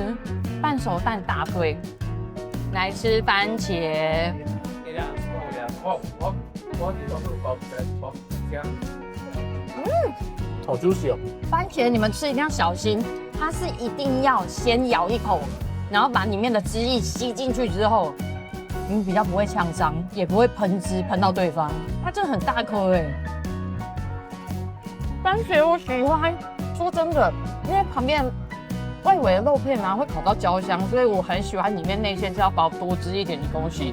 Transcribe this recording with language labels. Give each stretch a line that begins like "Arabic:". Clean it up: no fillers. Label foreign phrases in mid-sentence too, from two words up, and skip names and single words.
Chinese: 半熟蛋大推，來吃番茄。好 juicy 哦！番茄你們吃一定要小心，它是一定要先咬一口，然後把裡面的汁液吸進去之後。你比較不會嗆傷，也不會噴汁噴到對方。它真的很大顆哎！番茄我喜歡，說真的，因為旁邊外圍的肉片啊會烤到焦香，所以我很喜歡裡面內餡是要包多汁一點的東西。